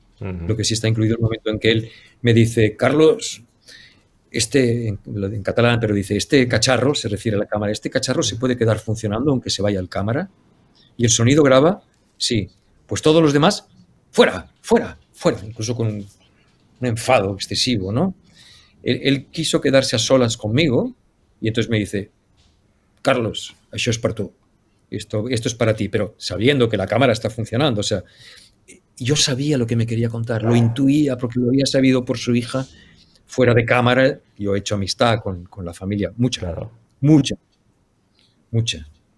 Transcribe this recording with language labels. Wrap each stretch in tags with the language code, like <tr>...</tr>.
<es>Lo que sí está incluido es el momento en que él me dice, Carlos, en catalán, pero dice, este cacharro, se refiere a la cámara, este cacharro se puede quedar funcionando aunque se vaya al cámara. ¿Y el sonido graba? Sí. Pues todos los demás, fuera, incluso con un enfado excesivo, ¿no? Él quiso quedarse a solas conmigo y entonces me dice, Carlos,</es> <ca>això és per tu.</ca> <es>Esto es para ti, pero sabiendo que la cámara está funcionando. O sea, yo sabía lo que me quería contar, lo intuía porque lo había sabido por su hija fuera de cámara yo he hecho amistad con la familia, mucha, Claro. mucha, mucha.</es>